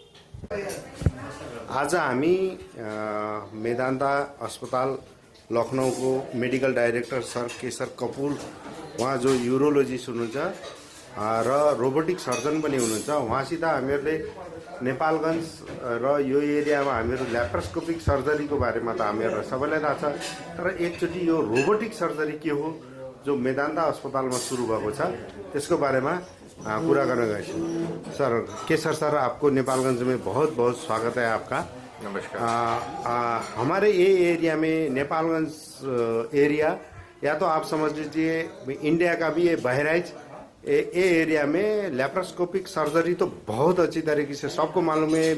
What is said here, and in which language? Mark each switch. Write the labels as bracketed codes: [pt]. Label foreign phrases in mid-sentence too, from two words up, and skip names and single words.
[ne] आज हामी मेदान्ता अस्पताल लखनऊको [en] medical director [ne] सर केशर कपुर, उहाँ जो युरोलोजिस्ट हुनुहुन्छ र [en] robotic surgeon [ne] पनि हुनुहुन्छ, उहाँसित हामीहरूले नेपालगञ्ज र यो एरियामा हामीहरू [en] laparoscopic surgeryको [ne] बारेमा त हामीहरूलाई सबैलाई थाहा छ। तर एकचोटि यो [en] robotic surgery [ne] के हो जो मेदान्ता अस्पतालमा सुरु भएको छ त्यसको बारेमा पूरा [hi] करने गए [ne] सर। [hi] केसर सर, आपको नेपालगंज में बहुत बहुत स्वागत है आपका। नमस्कार। हमारे ये एरिया में नेपालगंज एरिया या तो आप समझ लीजिए इंडिया का भी ये बहराइच ये एरिया में [en] laparoscopic surgery [hi] तो बहुत अच्छी तरीके से सबको मालूम है।